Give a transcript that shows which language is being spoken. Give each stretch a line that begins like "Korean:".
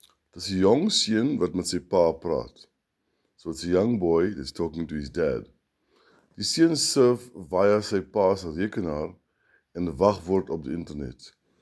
Afrikaans: Dis 'n jong seun wat met sy pa praat.
English: So it's a young boy that's talking to his dad.
Afrikaans: Die seun surf via sy pa se rekenaar en wagwoord op die internet.